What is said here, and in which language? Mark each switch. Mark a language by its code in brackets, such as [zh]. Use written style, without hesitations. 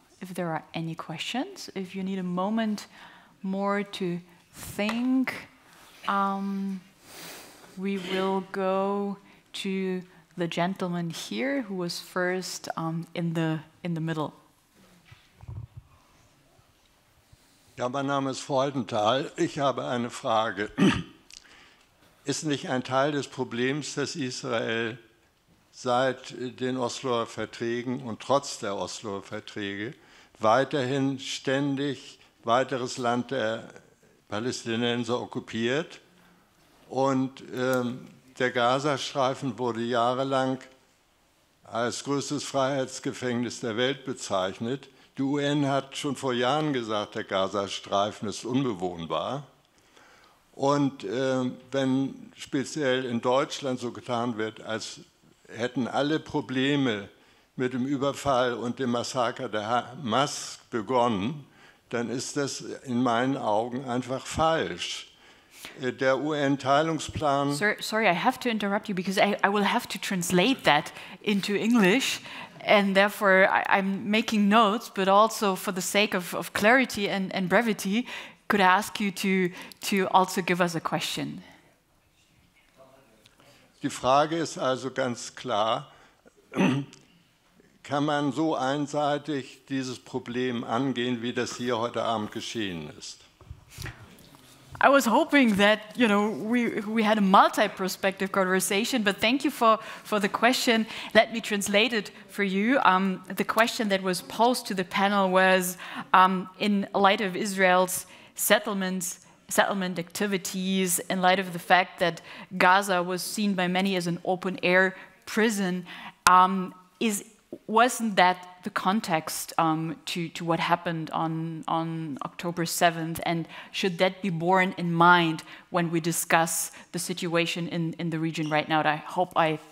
[en] If there are any questions, if you need a moment more to think, we will go to the gentleman here who was first in the middle. [de] Ja, mein Name ist Freudenthal. Ich habe eine Frage. Ist nicht ein Teil des Problems, dass Israel seit den Osloer Verträgen und trotz der Osloer Verträge weiterhin ständig weiteres Land der Palästinenser okkupiert und der Gazastreifen wurde jahrelang als größtes Freiheitsgefängnis der Welt bezeichnet. Die UN hat schon vor Jahren gesagt, der Gazastreifen ist unbewohnbar. Und wenn speziell in Deutschland so getan wird, als hätten alle Probleme mit dem Überfall und dem Massaker der Hamas begonnen, dann ist das in meinen Augen einfach falsch. Der UN-Teilungsplan... [en] Sorry, I have to interrupt you because I will have to translate that into English, and therefore I'm making notes, but also for the sake of clarity and brevity, could I ask you to also give us a question? [de] Die Frage ist also ganz klar, kann man so einseitig dieses Problem angehen, wie das hier heute Abend geschehen ist? [en] I was hoping that, you know, we had a multi-perspective conversation, but thank you for the question. Let me translate it for you. The question that was posed to the panel was, in light of Israel's settlement activities, in light of the fact that Gaza was seen by many as an open-air prison, wasn't that the context to what happened on October 7th, and should that be borne in mind when we discuss the situation in the region right now? And I hope I